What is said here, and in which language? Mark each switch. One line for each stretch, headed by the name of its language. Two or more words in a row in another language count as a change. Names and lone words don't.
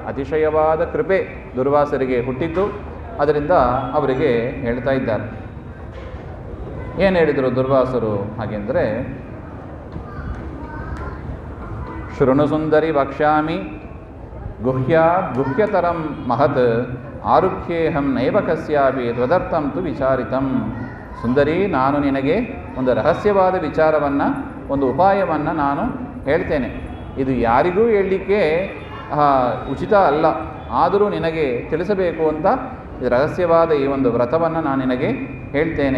Kannada: ಅತಿಶಯವಾದ ಕೃಪೆ ದುರ್ವಾಸರಿಗೆ ಹುಟ್ಟಿದ್ದು. ಅದರಿಂದ ಅವರಿಗೆ ಹೇಳ್ತಾ ಇದ್ದಾರೆ. ಏನು ಹೇಳಿದರು ದುರ್ವಾಸರು ಹಾಗೆಂದರೆ,
Sanskrit: ಶೃಣು ಸುಂದರಿ ವಕ್ಷ್ಯಾಮಿ ಗುಹ್ಯಾತ್ ಗುಹ್ಯತರಂ ಮಹತ್ ಆರುಖ್ಯೇಹಂ ನೈವ ಕಸ್ಯಾಪಿ ತ್ವದರ್ಥಂ ತು ವಿಚಾರಿತಂ.
Kannada: ಸುಂದರಿ, ನಾನು ನಿನಗೆ ಒಂದು ರಹಸ್ಯವಾದ ವಿಚಾರವನ್ನು, ಒಂದು ಉಪಾಯವನ್ನು ನಾನು ಹೇಳ್ತೇನೆ. ಇದು ಯಾರಿಗೂ ಹೇಳಲಿಕ್ಕೆ ಉಚಿತ ಅಲ್ಲ, ಆದರೂ ನಿನಗೆ ತಿಳಿಸಬೇಕು ಅಂತ ಇದು ರಹಸ್ಯವಾದ ಈ ಒಂದು ವ್ರತವನ್ನು ನಾನು ನಿನಗೆ ಹೇಳ್ತೇನೆ.